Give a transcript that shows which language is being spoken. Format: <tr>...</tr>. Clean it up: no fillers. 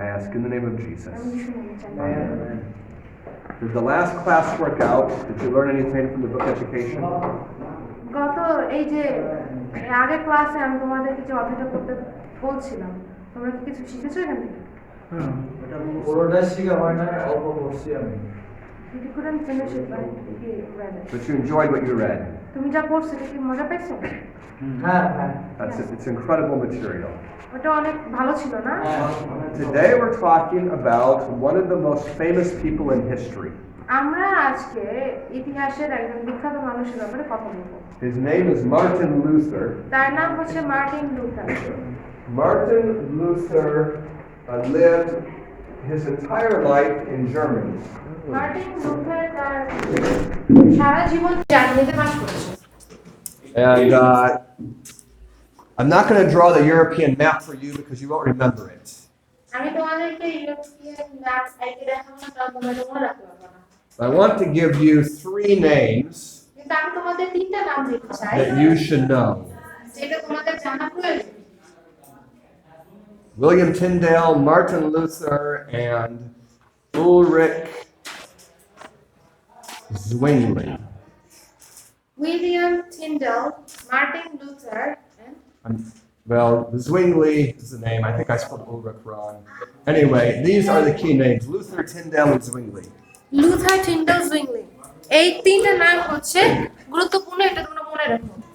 <en>I ask in the name of Jesus.</en> <bn>আমি যিশুর নামে চাই।</bn> <en>Amen. Did the last class work out? Did you learn anything from the book Education?</en> <bn>গত এই যে আগের ক্লাসে আমি তোমাদেরকে যে অধ্যায়টা করতে বলছিলাম, তোমরা কি কিছু শিখেছো এখান থেকে? পুরোটা শিখা হয় না, অল্প পড়ছি আমি।</bn> <en>You couldn't finish it, but you read it. But you enjoyed what you read.</en> <bn>তুমি যা পড়ছো এটা কি মজা পাইছো? হ্যাঁ হ্যাঁ।</bn> <en>It's incredible material.</en> <bn>ওটা অনেক ভালো ছিল না?</bn> <en>Today we're talking about one of the most famous people in history.</en> <bn>আমরা আজকে ইতিহাসের একজন বিখ্যাত মানুষের ব্যাপারে কথা বলবো।</bn> <en>His name is Martin Luther.</en> <bn>তার নাম হচ্ছে Martin Luther.</bn> <en>Martin Luther lived his entire life in Germany.</en> <bn>Martin Luther তার সারা জীবন জার্মানিতে বাস করেছে।</bn> <en>And I'm not going to draw the European map for you because you won't remember it.</en> <bn>আমি তোমাদেরকে European map আইতে দেখাবো না, তাও তোমরা মনে রাখতে পারবে না।</bn> <en>I want to give you 3 names</en> <bn>কিন্তু আমি তোমাদের তিনটা নাম দিতে চাই</bn> <en>that you should know.</en> <bn>যেটা তোমাদের জানা প্রয়োজন।</bn> <en>William Tyndale, Martin Luther, and Ulrich Zwingli.</en> <bn>William Tyndale, Martin Luther,</bn> <en>Well, Zwingli is the name. I think I spelled Ulrich wrong. Anyway, these are the key names: Luther, Tyndale, and Zwingli.</en> <bn>Luther, Tyndale, জুইংলি। এই তিনটা নাম হচ্ছে গুরুত্বপূর্ণ, এটা তোমরা মনে রাখো।</bn>